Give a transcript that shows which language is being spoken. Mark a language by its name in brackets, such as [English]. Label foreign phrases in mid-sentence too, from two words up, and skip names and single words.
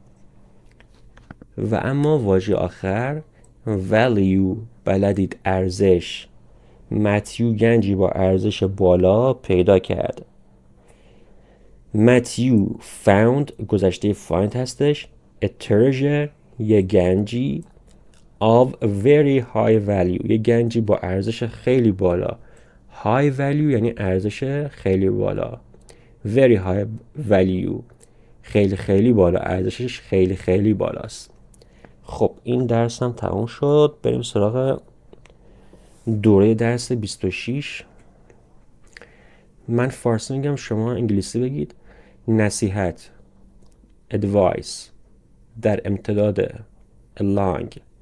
[Persian] و اما واژه آخر value، بلدید ارزش. متیو گنجی با ارزش بالا پیدا کرد. متیو found گذشته find هستش. [English] a treasure [Persian] یه گنجی [English] of very high value [Persian] یه گنجی با ارزش خیلی بالا. [English] high value [Persian] یعنی ارزش خیلی بالا. [English] very high value [Persian] خیلی خیلی بالا، ارزشش خیلی خیلی بالاست. خب این درس هم تموم شد. بریم سراغ دوره درس 26. من فارسی میگم، شما انگلیسی بگید. نصیحت advice در امتداد along.